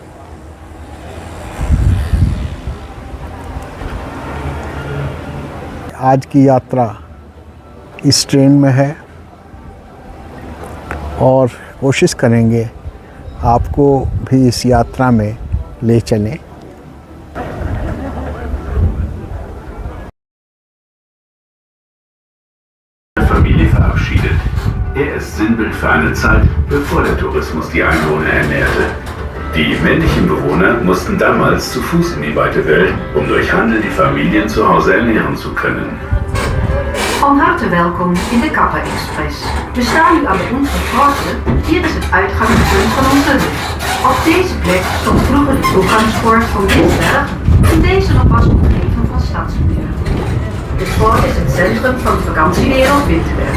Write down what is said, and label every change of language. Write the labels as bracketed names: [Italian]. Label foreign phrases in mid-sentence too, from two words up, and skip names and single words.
[Hindi] आज की यात्रा इस ट्रेन में है और कोशिश करेंगे आपको भी इस यात्रा में ले चलें। [German] Familie verabschiedet. Er ist Sinnbild für eine Zeit, bevor der Tourismus die Einwohner ernährte. Die männlichen Bewohner mussten damals zu Fuß in die weite Welt, um durch Handel die Familien zu Hause ernähren zu können. [Dutch] Van harte welkom in de Kappa Express. We staan nu aan de Oenstra. Hier is het uitgangspunt van onze rit. Op deze plek stond vroeger de toegangspoort van Windberg en deze nog was omgeven van stadsmuren. Dit fort is het centrum van de vakantiewereld Winterberg.